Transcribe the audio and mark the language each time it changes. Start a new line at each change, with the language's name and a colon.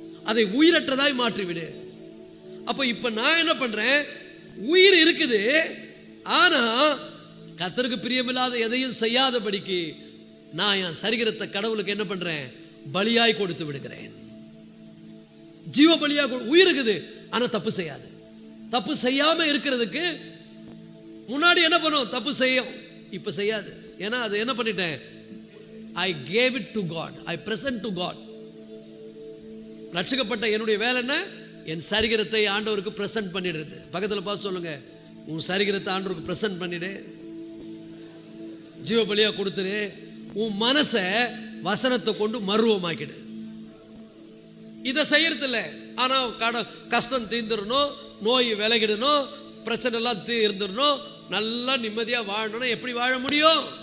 Tamil: அதை உயிரற்றதாய் மாற்றி விடு. அப்ப இப்ப நான் என்ன பண்றேன், உயிர் இருக்குது, ஆனா கர்த்தருக்கு பிரியமில்லாத எதையும் செய்யாதபடிக்கு நான் என் சரீரத்தை கடவுளுக்கு என்ன பண்றேன், பலியாய் கொடுத்து விடுகிறேன். ஜீவ பலியா. உயிர் இருக்குது ஆனா தப்பு செய்யாது. தப்பு செய்யாம இருக்கிறதுக்கு முன்னாடி என்ன பண்ணும், தப்பு செய்யும், இப்ப செய்யாது. ஏன்னா அது என்ன பண்ணிட்டேன்,
English: I gave it to God, I present to God.
Tamil: ரட்சிக்கப்பட்ட என்னுடைய வேலை என்ன, என் சரீரத்தை ஆண்டவருக்கு பிரசன்ட் பண்ணிடுறது. பக்கத்தில் பார்த்து சொல்லுங்க, உன் சரீரத்தை ஆண்டவருக்கு பிரசன்ட் பண்ணிடு, ஜீவ பலியா கொடுத்துரு. உன் மனசை வசனத்தை கொண்டு மருவமாக்கிடு. இதை செய்யறது இல்லை, ஆனா கஷ்டம் தீர்ந்துடணும், நோய் விலகிடணும், பிரச்சனை எல்லாம் தீர்ந்துடணும், நல்லா நிம்மதியா வாழணும். எப்படி வாழ முடியும்?